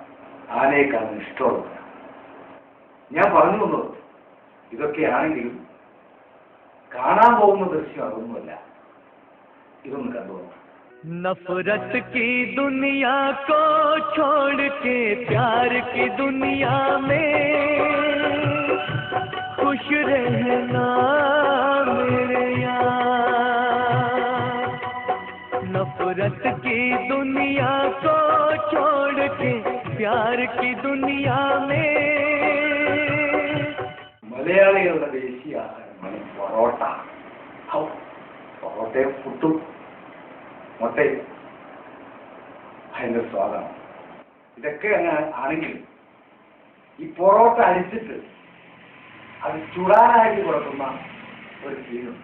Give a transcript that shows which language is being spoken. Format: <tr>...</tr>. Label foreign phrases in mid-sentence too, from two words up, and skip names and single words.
<ml>ആനയെ കാണാൻ ഇഷ്ടമുള്ളവരാണ്. ഞാൻ പറഞ്ഞു വന്നത് ഇതൊക്കെയാണെങ്കിലും കാണാൻ പോകുന്ന ദൃശ്യം അതൊന്നുമല്ല. ഇതൊന്ന് കണ്ടുപോകാം.</ml> <hi>नफरत की दुनिया को छोड़ के प्यार की दुनिया में खुश रहना मेरे यार। नफरत की दुनिया को छोड़ के प्यार की दुनिया में</hi> <ml>മലയാളികളുടെ ദേശീയ ആഹാരമാണ് പൊറോട്ട. പൊറോട്ടയും പുട്ടും മുട്ടയും ഭയങ്കര സ്വാദാണ്. ഇതൊക്കെ അങ്ങനെ ആണെങ്കിൽ ഈ പൊറോട്ട അടിച്ചിട്ട് അത് ചുടാനായിട്ട് കൊടുക്കുന്ന ഒരു സീനുണ്ട്.</ml>